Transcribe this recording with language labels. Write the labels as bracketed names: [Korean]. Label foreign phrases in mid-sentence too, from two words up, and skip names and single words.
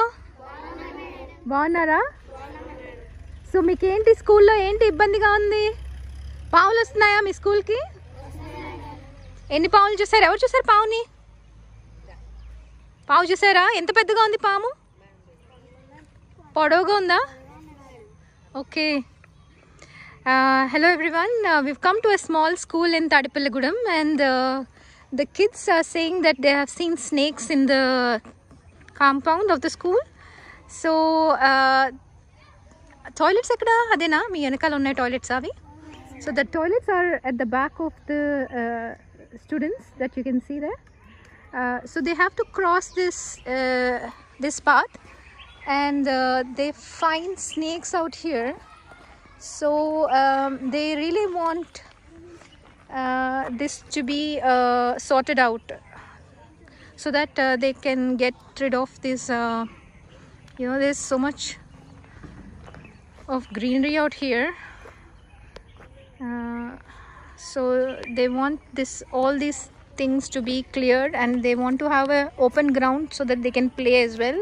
[Telugu] బాగున్నారా? సో మీకేంటి స్కూల్లో ఏంటి ఇబ్బందిగా ఉంది? పావులు వస్తున్నాయా మీ స్కూల్కి? ఎన్ని పావులు చూసారు? ఎవరు చూసారు పావుని? పావు చూసారా? ఎంత పెద్దగా ఉంది పాము? పొడవుగా ఉందా? ఓకే. [English] Hello everyone, we've come to a small school in Tadipalligudam and the kids are saying that they have seen snakes in the compound of the school. [Telugu] సో టాయిలెట్స్ ఎక్కడ అదేనా మీ ఎనకాల ఉన్న టాయిలెట్స్ అవి. [English] So the toilets are at the back of the students that you can see there. So they have to cross this path and they find snakes out here. So they really want this to be sorted out so that they can get rid of this there's so much of greenery out here, so they want all these things to be cleared and they want to have a open ground so that they can play as well.